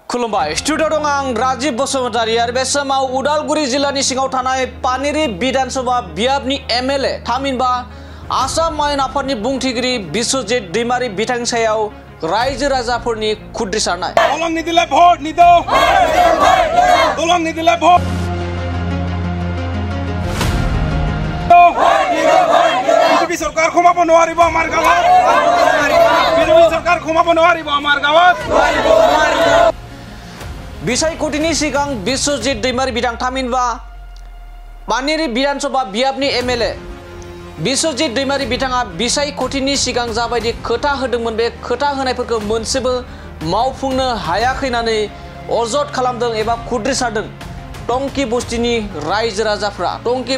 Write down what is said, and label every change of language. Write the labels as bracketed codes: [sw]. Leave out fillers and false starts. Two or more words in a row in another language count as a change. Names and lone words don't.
[brx] खुलुमबाय स्टुडिअ दं आं राजीव बसुमतारी आरो बे समाव उदालगुरि जिल्लानि सिङाव थानाय पानेरि विधानसभा बियाबनि एमएलए थामहिनबा आसाम आयेन आफादनि बुंथिगिरि बिश्वजित दैमारि बिथांनि सायाव रायजो राजाफोरनि खुद्रिसारनाय दलं निदिले भोट निदो दलं निदिले भोट [as] বিজেপি সরকার ক্ষমাব নোৱাৰিব আমাৰ গাঁৱত বিজেপি সরকার ক্ষমাব নোৱাৰিব আমাৰ গাঁৱত [brx] बिसाय कोटिनि सिगां बिश्वजित दैमारि बिथां थामहिनबा पानेरि विधानसभा बियाबनि एमएलए बिश्वजित दैमारि बिथाङा बिसाय कोटिनि सिगां जाबायदि खोथा होदोंमोन बे खोथा होनायफोरखौ मोनसेबो मावफुंनो हायाखैनानै अजद खालामदों एबा खुद्रिसारदों टंकी बस्तिनि रायजो राजाफ्रा टंकी